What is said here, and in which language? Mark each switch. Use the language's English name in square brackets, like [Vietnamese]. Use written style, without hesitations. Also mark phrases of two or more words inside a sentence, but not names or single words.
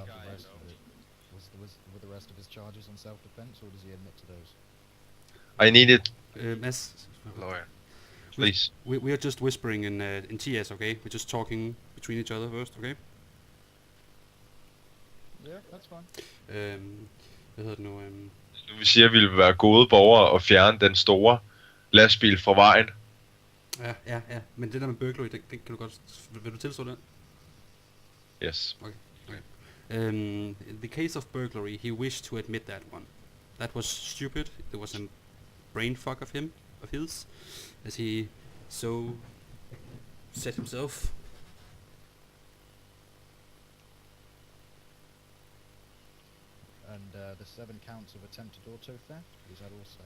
[English] Were the rest of his charges on self-defense, or does he admit to those? I needed As lawyer. Please. we are just whispering in TS, okay? We're just talking between each other first, okay? Yeah, that's fine. [Danish] Hvad hedder det nu? Nu vi siger, at vi vil være gode borgere og fjerne den store lastbil fra vejen. Ja. Men det der med burglary, det kan du godt... Vil du tilstå det? [English] Yes. Okay. In the case of burglary, he wished to admit that one. That was stupid. It was a brain fuck of his, as he so said himself. And the 7 counts of attempted auto theft, is that also...